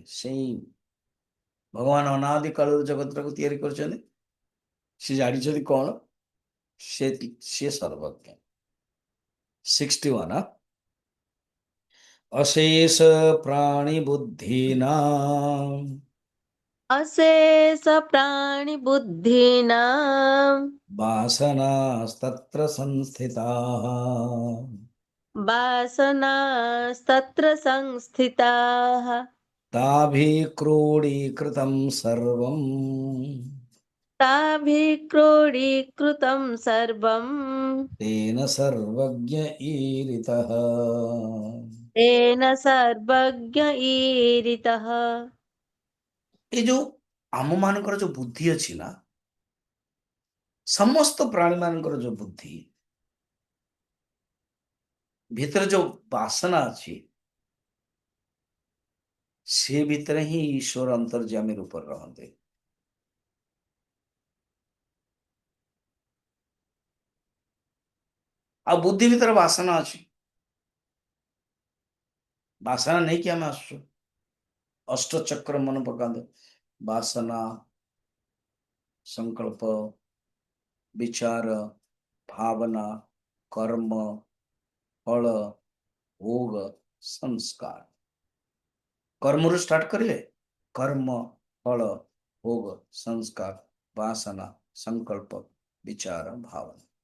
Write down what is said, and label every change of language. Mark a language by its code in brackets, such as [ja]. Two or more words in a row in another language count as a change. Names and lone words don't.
[or] ସେଇ ଭଗବାନ ଅନାଦି କାଳରୁ ଜଗତଟାକୁ ତିଆରି କରିଛନ୍ତି। ସେ ଜାଣିଛନ୍ତି କଣ, ସିଏ ସର୍ବଜ୍ଞ। [sa] 61 ଅଶେଷ ପ୍ରାଣୀ ବୁଦ୍ଧିନା अशेष प्राणि बुद्धीनां वासनास्तत्र संस्थिताः वासनास्तत्र संस्थिताः ताभिक्रोडीकृतं सर्वं ताभिक्रोडीकृतं सर्वं तेन सर्वज्ञ ईरितः। तेन सर्वज्ञ ईरितः। [or] ଏ ଯୋଉ ଆମ ମାନଙ୍କର ଯୋଉ ବୁଦ୍ଧି ଅଛି ନା, ସମସ୍ତ ପ୍ରାଣୀ ମାନଙ୍କର ଯୋଉ ବୁଦ୍ଧି, ଭିତରେ ଯୋଉ ବାସନା ଅଛି ସେ ଭିତରେ ହିଁ ଈଶ୍ୱର ଅନ୍ତର୍ଯାମୀ ରୂପରେ ରହନ୍ତି। ଆଉ ବୁଦ୍ଧି ଭିତରେ ବାସନା ଅଛି, ବାସନା ନେଇକି ଆମେ ଆସୁଛୁ। ଅଷ୍ଟଚକ୍ର ମନେ ପକାନ୍ତୁ, ବାସନା, ସଂକଳ୍ପ, ବିଚାର, ଭାବନା, କର୍ମ, ଫଳ, ଭୋଗ, ସଂସ୍କାର। କର୍ମ ରୁ ଷ୍ଟାର୍ଟ କରିଏ, କର୍ମ, ଫଳ, ଭୋଗ, ସଂସ୍କାର, ବାସନା, ସଂକଳ୍ପ, ବିଚାର, ଭାବନା।